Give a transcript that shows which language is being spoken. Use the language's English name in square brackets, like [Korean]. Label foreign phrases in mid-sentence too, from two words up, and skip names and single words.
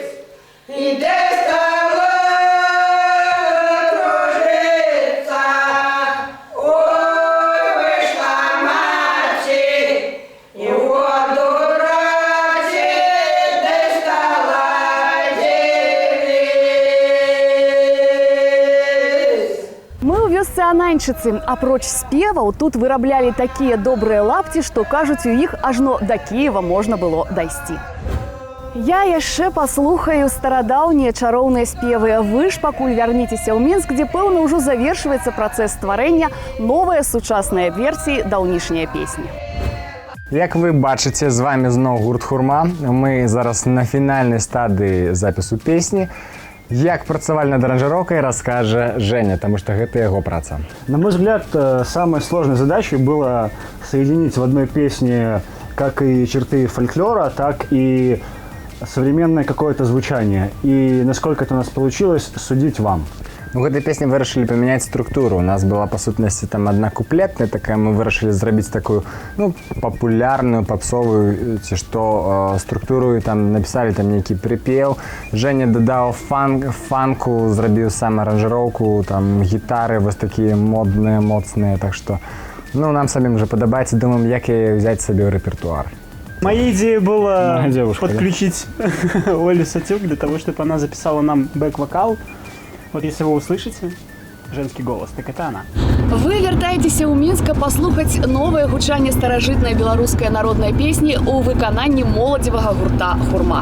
[Ukrainian] І де стала кружиться, ой, вийшла маті, і в воду раді, де стала дивись. [Belarusian] Мы ў вёсцы Ананьчыцы, апроч спеваў тут выраблялі такія добрыя лапці, што кажуць, у іх ажно да Кіева можна было дайсці. Я яшчэ паслухаю старадаўнія чароўныя спевы. Вы ж пакуль вярніцеся ў Мінск, дзе пэўна ўжо завершваецца працэс стварэння новай сучаснай версіі даўнішняй песні. Як вы бачыце, з вами зноў гурт «Хурма». Мы зараз на фінальнай стадыі запісу песні. Як працавалі над аранжировкой, [Russian] расскажа Женя, потому что это его праца. На мой взгляд, самой сложной задачей было соединить в одной песне как и черты фольклора, так и современное какое-то звучание. И насколько это у нас получилось, судить вам. [Belarusian] У гэтай песні вырашылі памяняць структуру. У нас была па сутнасці там адна куплетная такая, мы вырашылі зрабіць такую, ну, папулярную, папсовую ці што структуру, і там напісалі там нейкі прыпеў. Женя дадаў фанку, зрабіў сам аранжыроўку, там гітары вось такія модныя, моцныя, так што ну, нам [Russian] самим уже [Belarusian] падабаецца, думаем, як яе [Russian] взять себе в репертуар. Моей идеей было девушка, подключить Олю Сатюк для того, чтобы она записала нам бэк-вокал. Вот если вы услышите женский голос, так это она. [Belarusian] Вы вяртаецеся ў Мінска паслухаць новае гучанне старажытнай беларускай народнай песні ў выкананні моладзевага гурта «Хурма».